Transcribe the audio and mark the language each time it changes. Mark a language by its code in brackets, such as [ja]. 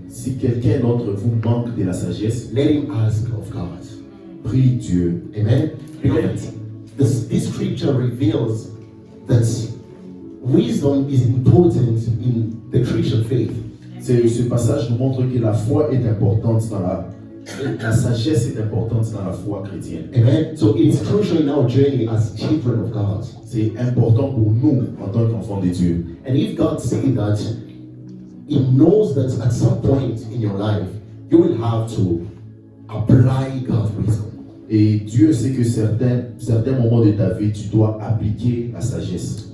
[fr] si quelqu'un d'entre vous manque de la sagesse, [en] let him ask of God. [fr] prie Dieu. Amen. [en] Beloved, this scripture reveals that wisdom is important in the Christian faith. [fr] Ce passage nous montre que la foi est importante dans la sagesse est importante dans la foi chrétienne. Amen. [en] So it's crucial in our journey as children of God. [fr] C'est important pour nous en tant qu'enfants de Dieu. [en] And if God says that, He knows that at some point in your life, you will have to apply God's wisdom. [fr] Et Dieu sait que certains moments de ta vie, tu dois appliquer la sagesse.